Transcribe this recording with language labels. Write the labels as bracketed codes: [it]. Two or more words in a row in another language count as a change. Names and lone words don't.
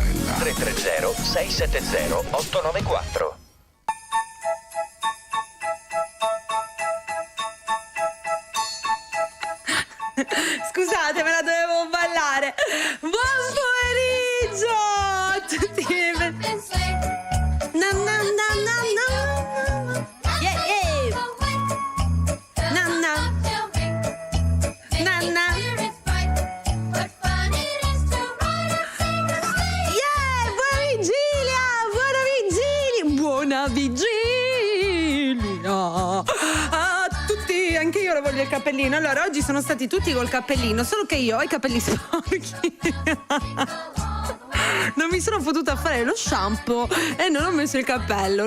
[it] 330-670-894. Scusate, me la dovevo ballare. Buon pomeriggio a tutti. Na na na na na. Yeah, yeah. Na na. Na na. Yeah, buona vigilia. A tutti, anche io lo voglio il cappellino. Allora, oggi sono stati tutti col cappellino, solo che io ho i capelli sporchi. Non mi sono potuta fare lo shampoo e non ho messo il cappello.